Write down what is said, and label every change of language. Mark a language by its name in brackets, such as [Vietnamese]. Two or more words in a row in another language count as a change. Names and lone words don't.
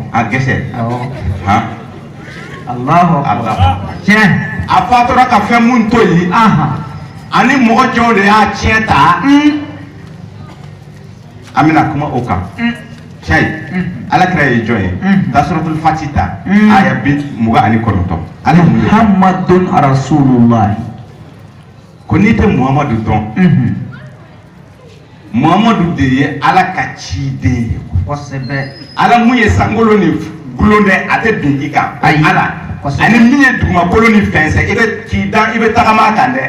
[Bambara] a gɛsɛ [Arabic] الله أكبر tiɲɛ [Bambara] a fatura ka fɛn mun to yen ani mɔgɔ jɔnw de y'a tiɲɛ ta an bɛna kuma o kan cɛyi ala kira ye jɔn ye ta [Arabic] سورة الفتح [Bambara] ta aya 29 [Arabic] محمد رسول الله [Bambara] ko n'i tɛ Muhamadu dɔn Muhamadu de ye ala ka ciden ye kosɛbɛ ala mun ye sankolo ni gulon dɛ a tɛ bin i kan ala ani min ye dugumakolo ni fɛnsɛ i bɛ k'i dan i bɛ tagama kan dɛ